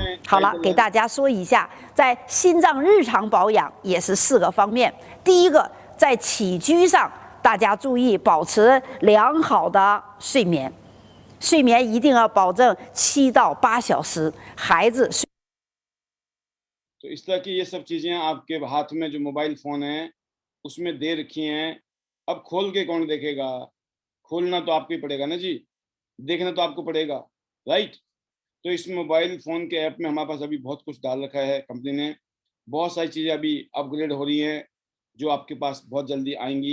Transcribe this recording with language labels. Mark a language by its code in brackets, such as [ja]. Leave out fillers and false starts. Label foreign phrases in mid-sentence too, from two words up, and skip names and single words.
[zh] 好了，给大家说一下，在心脏日常保养也是4个方面。第一个，在起居上，大家注意保持良好的睡眠，睡眠一定要保证7到8小时。孩子睡。 [hi] तो इस तरह की ये सब चीजें आपके हाथ में जो [en] mobile phone [hi] है उसमें दे रखी हैं। अब खोल के कौन देखेगा? खोलना तो आपको ही पड़ेगा ना जी, देखना तो आपको पड़ेगा, राइट। तो इस [en] mobile phone [hi] के ऐप में हमारे पास अभी बहुत कुछ डाल रखा है कंपनी ने, बहुत सारी चीजें अभी अपग्रेड हो रही हैं जो आपके पास बहुत जल्दी आएंगी।